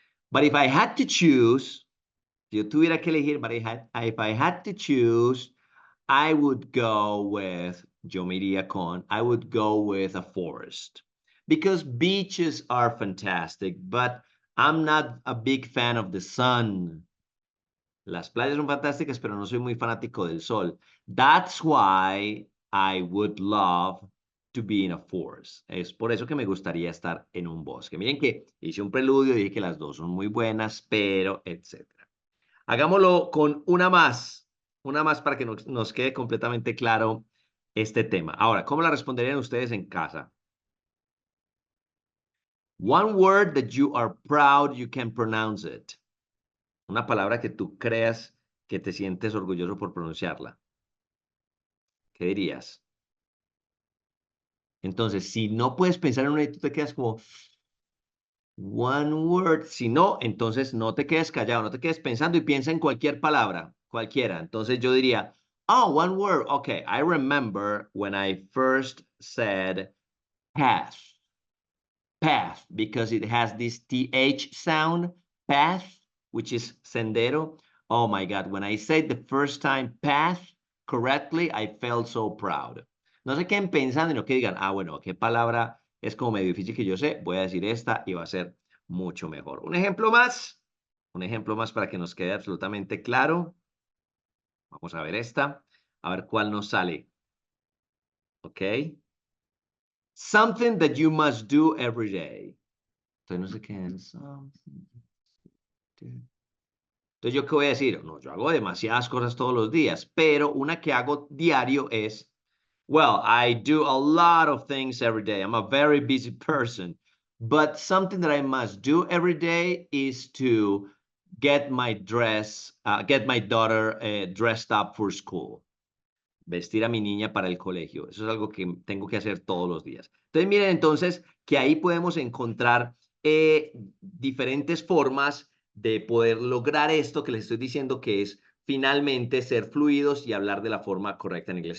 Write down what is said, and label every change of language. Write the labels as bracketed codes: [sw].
[en] But if I had to choose, [es] si yo tuviera que elegir, [en] if I had to choose, I would go with, [es] yo me iría con, [en] I would go with a forest. Because beaches are fantastic, but I'm not a big fan of the sun. [es] Las playas son fantásticas, pero no soy muy fanático del sol. [en] That's why I would love to be in a forest. [es] Es por eso que me gustaría estar en un bosque. Miren que hice un preludio, dije que las dos son muy buenas, pero etcétera. Hagámoslo con una más para que nos quede completamente claro este tema. Ahora, ¿cómo la responderían ustedes en casa? [en] One word that you are proud you can pronounce it. [es] Una palabra que tú creas que te sientes orgulloso por pronunciarla. ¿Qué dirías? Entonces, si no puedes pensar en una y tú te quedas como [en] one word, [es] si no, entonces no te quedes callado, no te quedes pensando y piensa en cualquier palabra, cualquiera. Entonces yo diría, [en] oh, one word. Okay, I remember when I first said path, path, because it has this TH sound, path, which is sendero. Oh my God, when I said the first time path correctly, I felt so proud. [es] No se queden pensando, sino que digan, ah, bueno, qué palabra es como medio difícil que yo sé, voy a decir esta y va a ser mucho mejor. Un ejemplo más para que nos quede absolutamente claro. Vamos a ver esta, a ver cuál nos sale. ¿Ok? [en] Something that you must do every day. [es] Entonces no sé qué es. Entonces, ¿yo qué voy a decir? No, yo hago demasiadas cosas todos los días, pero una que hago diario es, [en] well, I do a lot of things every day. I'm a very busy person. But something that I must do every day is to get my daughter dressed up for school. [es] Vestir a mi niña para el colegio. Eso es algo que tengo que hacer todos los días. Entonces, miren entonces que ahí podemos encontrar diferentes formas de poder lograr esto que les estoy diciendo, que es finalmente ser fluidos y hablar de la forma correcta en inglés.